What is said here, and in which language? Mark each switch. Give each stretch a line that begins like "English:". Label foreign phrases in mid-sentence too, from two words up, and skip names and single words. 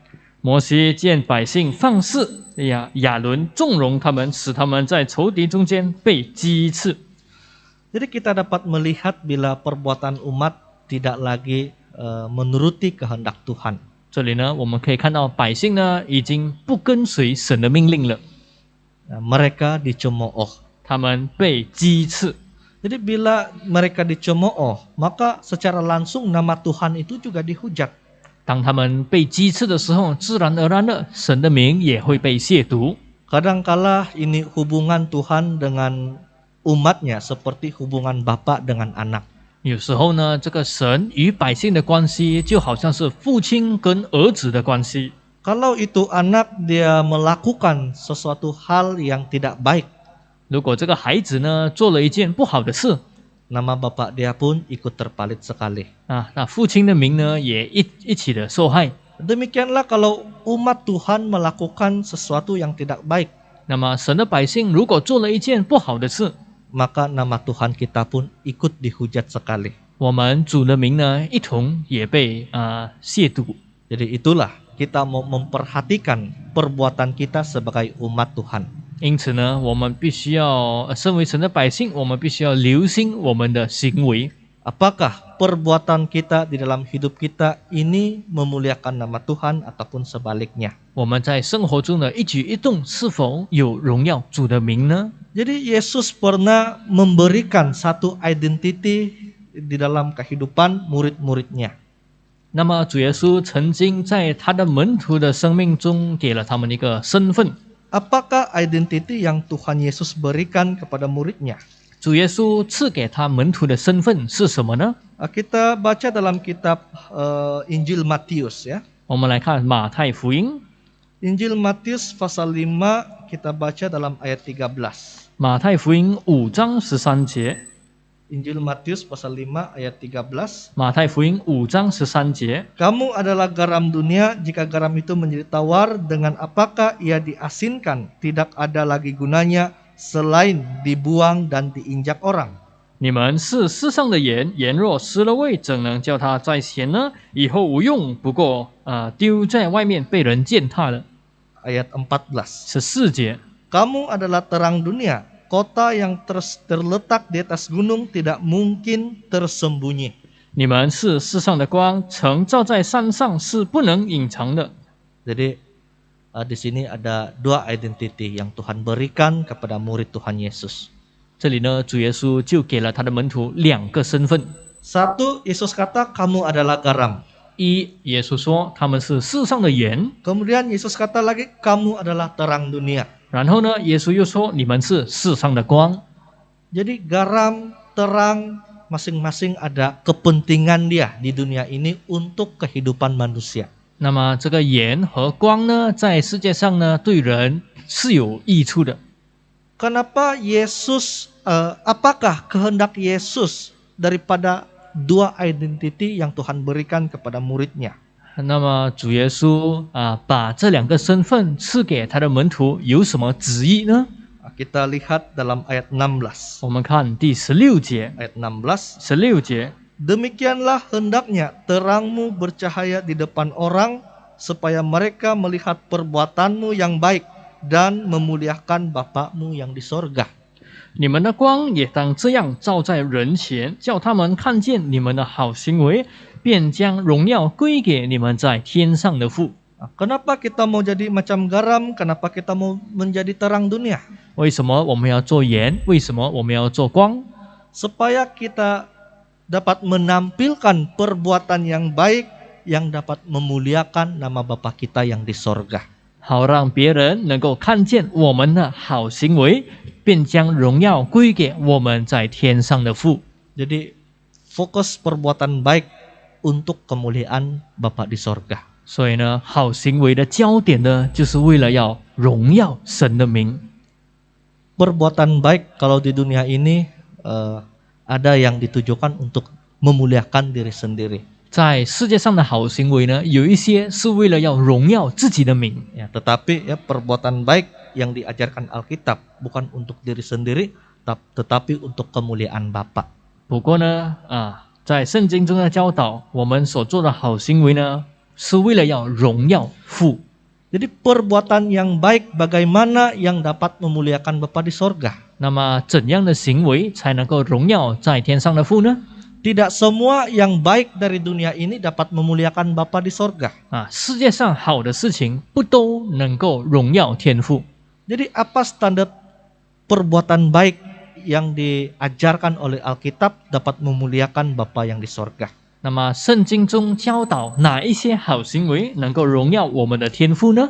Chinese: 摩西见百姓放肆，亚伦纵容他们，使他们在仇敌中间被击刺。
Malay: Jadi kita dapat melihat bila perbuatan umat tidak lagi menuruti kehendak Tuhan.
Chinese: 这里呢，我们可以看到百姓呢已经不跟随神的命令了，
Malay: Mereka dicemooh.
Chinese: 他们被击刺。
Malay: Jadi bila mereka dicemooh, maka secara langsung nama Tuhan itu juga dihujat.
Chinese: 当他们被击刺的时候，自然而然的，神的名也会被亵渎。
Malay: Kadangkala ini hubungan Tuhan dengan umatnya seperti hubungan bapa dengan anak.
Chinese: 有时候呢，这个神与百姓的关系就好像是父亲跟儿子的关系。
Malay: Kalau itu anak dia melakukan sesuatu hal yang tidak baik,
Chinese: 如果这个孩子呢做了一件不好的事，
Malay: nama bapak dia pun ikut terpalit sekali.
Chinese: 那父亲的名呢也一起的受害。
Malay: Demikianlah kalau umat Tuhan melakukan sesuatu yang tidak baik,
Chinese: 那么神的百姓如果做了一件不好的事，
Malay: maka nama Tuhan kita pun ikut dihujat sekali.
Chinese: 我们主的名呢一同也被亵渎。
Malay: Jadi itulah kita mau memperhatikan perbuatan kita sebagai umat Tuhan.
Chinese: 因此呢，我们必须要身为神的百姓，我们必须要留心我们的行为。
Malay: Apakah perbuatan kita di dalam hidup kita ini memuliakan nama Tuhan ataupun sebaliknya?
Chinese: 我们在生活中的一举一动是否有荣耀主的名呢？
Malay: Jadi Yesus pernah memberikan satu identity di dalam kehidupan murid-muridnya.
Chinese: 那么主耶稣曾经在他的门徒的生命中给了他们一个身份。
Malay: Apakah identity yang Tuhan Yesus berikan kepada muridnya?
Chinese: 主耶稣赐给他门徒的身份是什么呢？
Malay: Kita baca dalam kitab Injil Matius ya.
Chinese: 我们来看马太福音，
Malay: Injil Matius pasal 5 kita baca dalam ayat 13.
Chinese: 马太福音5章13节，
Malay: Injil Matius pasal 5 ayat 13.
Chinese: 马太福音5章13节。
Indonesian: Kamu adalah garam dunia, jika garam itu menjadi tawar, dengan apakah ia diasinkan? Tidak ada lagi gunanya selain dibuang dan diinjak orang.
Chinese: 你们是世上的盐，盐若失了味，怎能叫它再咸呢？以后无用，不过丢在外面被人践踏了。
Malay: Ayat 14.
Chinese: 14节，
Indonesian: Kamu adalah terang dunia. Kota yang terletak di atas gunung tidak mungkin tersembunyi.
Chinese: 你们是世上的光，城照在山上是不能隐藏的。
Malay: Jadi di sini ada dua identity yang Tuhan berikan kepada murid Tuhan Yesus.
Chinese: 这里呢，主耶稣就给了他的门徒两个身份。
Malay: Satu, Yesus kata kamu adalah garam.
Chinese: 一，耶稣说他们是世上的盐。
Malay: Kemudian Yesus kata lagi kamu adalah terang dunia.
Chinese: 然后呢，耶稣又说你们是世上的光。
Malay: Jadi garam, terang, masing-masing ada kepentingan dia di dunia ini untuk kehidupan manusia.
Chinese: 那么这个盐和光呢，在世界上呢，对人是有益处的。
Malay: Kenapa Yesus, apakah kehendak Yesus daripada dua identity yang Tuhan berikan kepada muridnya?
Chinese: 那么主耶稣把这两个身份赐给他的门徒，有什么旨意呢？
Malay: Kita lihat dalam ayat 16.
Chinese: 我们看第16节，
Malay: Ayat 16.
Chinese: 16节，
Indonesian: Demikianlah hendaknya terangmu bercahaya di depan orang, supaya mereka melihat perbuatanmu yang baik dan memuliakan Bapa-Mu yang di sorga.
Chinese: 你们的光也当这样照在人前，叫他们看见你们的好行为，便将荣耀归给你们在天上的父。
Malay: Nah, kenapa kita mau jadi macam garam? Kenapa kita mau menjadi terang dunia?
Chinese: 为什么我们要做盐？为什么我们要做光？
Malay: Supaya kita dapat menampilkan perbuatan yang baik yang dapat memuliakan nama Bapa kita yang di sorga.
Chinese: 好让别人能够看见我们的好行为，便将荣耀归给我们在天上的父。
Malay: Jadi fokus perbuatan baik untuk kemuliaan Bapa di sorga.
Chinese: 所以呢，好行为的焦点呢，就是为了要荣耀神的名。
Malay: Perbuatan baik kalau di dunia ini ada yang ditujukan untuk memuliakan diri sendiri.
Chinese: 在世界上的好行为呢，有一些是为了要荣耀自己的名。
Malay: Ya, tetapi ya perbuatan baik yang diajarkan Alkitab bukan untuk diri sendiri, tetapi untuk kemuliaan Bapa.
Chinese: 不过呢，在圣经中的教导，我们所做的好行为呢，是为了要荣耀父。
Malay: Jadi perbuatan yang baik bagaimana yang dapat memuliakan Bapa di sorga?
Chinese: 那么怎样的行为才能够荣耀在天上的父呢？
Malay: Tidak semua yang baik dari dunia ini dapat memuliakan Bapa di sorga.
Chinese: 世界上好的事情不都能够荣耀天父。
Malay: Jadi apa standar perbuatan baik yang diajarkan oleh Alkitab dapat memuliakan Bapa yang di sorga?
Chinese: 那么圣经中教导哪一些好行为能够荣耀我们的天父呢？